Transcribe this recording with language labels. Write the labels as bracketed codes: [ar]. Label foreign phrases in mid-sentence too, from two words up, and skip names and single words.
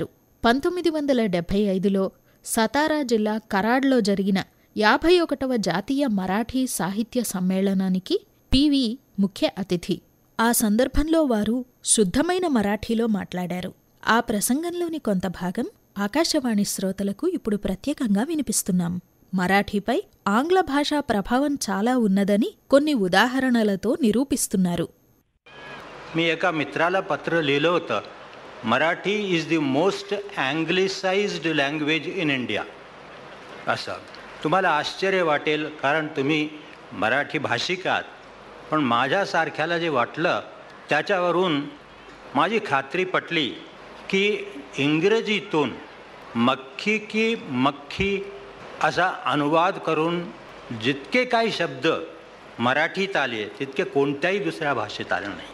[te] 1975లో సతారా జిల్లా కరాడ్లో జరిగిన 51వ జాతీయ మరాఠీ సాహిత్య సమ్మేళనానికి పివి ముఖ్య అతిథి. ఆ సందర్భంలో వారు శుద్ధమైన మరాఠీలో మాట్లాడారు. ఆ ప్రసంగంలోని కొంత భాగం ఆకాశవాణి శ్రోతలకు ఇప్పుడు ప్రత్యేకంగా వినిపిస్తున్నాం. మరాఠీపై ఆంగ్ల భాషా ప్రభావం చాలా ఉన్నదని కొన్ని ఉదాహరణలతో నిరూపిస్తున్నారు. [mr] मी एका मित्राला पत्र लिहिलं होतं, मराठी [en] is the most anglicised language in India. [mr] असं तुम्हाला आश्चर्य वाटेल, कारण तुम्ही मराठी भाषिक आहात. पण माझ्यासारख्याला जे वाटलं त्याच्यावरून माझी खात्री पटली की इंग्रजीतून [hi] मक्खी की मक्खी [mr] असा अनुवाद करून जितके काही शब्द मराठीत आले तितके कोणत्याही दुसऱ्या भाषेत आले नाही.